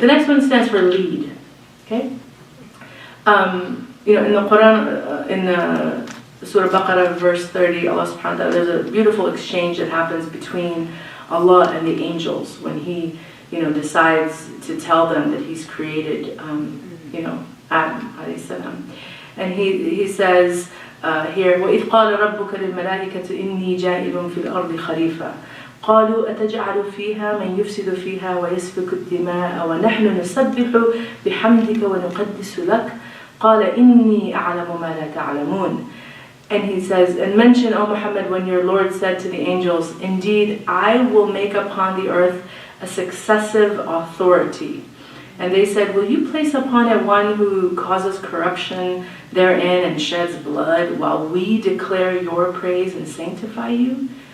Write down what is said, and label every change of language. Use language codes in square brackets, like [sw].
[en] The next one stands for lead, okay? You know, in the Quran, in the Surah Baqarah, verse 30, Allah subhanahu wa ta'ala, there's a beautiful exchange that happens between Allah and the angels when He, you know, decides to tell them that He's created, you know, Adam alayhi salam. And he says here, [ar] وَإِذْ قَالَ رَبُّكَ لِلْمَلَائِكَةِ إِنِّي جَاعِلٌ فِي الْأَرْضِ خَلِيفَةً قالوا أتجعل فيها من يفسد فيها ويسفك الدماء ونحن نسبح بحمدك ونقدس لك قال إني أعلم ما لا تعلمون. [en] And he says, and mention, O Muhammad, when your Lord said to the angels, indeed, I will make upon the earth a successive authority. And they said, will you place upon it one who causes corruption therein and sheds blood while we declare your praise and sanctify you?